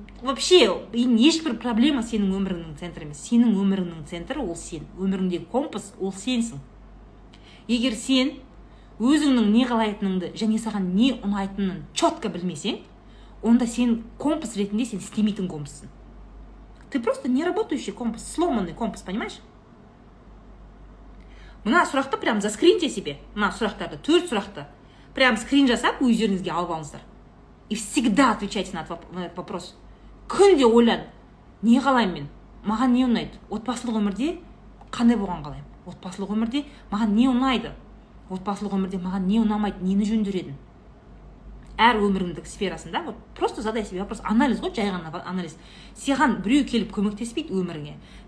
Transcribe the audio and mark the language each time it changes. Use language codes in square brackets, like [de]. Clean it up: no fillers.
[kk] Вообще, ешбір проблема сенің өміріңнің центрі емес. Сенің өміріңнің центрі ол сен. Өміріңдегі компас ол сенсің. Егер сен өзіңнің не қалайтыныңды және саған не ұнайтынын четко білмесең, онда сен компас ретінде сен істемейтін компассың. [ru] Ты просто не работающий компас, сломанный компас, понимаешь? [kk] Мына сұрақты прям [ru] заскриньте себе. [kk] Мына сұрақтарды, 4 сұрақты. Прям скрин жасап, өздеріңізге алып алыңыздар. [ru] И всегда отвечайте на этот вопрос. [kk] Күнде ойлан, не қалаймын мен? Маған не ұнайды? Отбасылық өмірде қандай болған қалаймын? Отбасылық өмірде маған не ұнайды? Отбасылық өмірде маған не ұнамайды? Нені жөндер едің? Әр өміріңдік сферасында, [ru] вот просто задай себе вопрос. [kk] Анализ ғой, жай ғана анализ. Саған біреу келіп көмектеспейді өміріңе.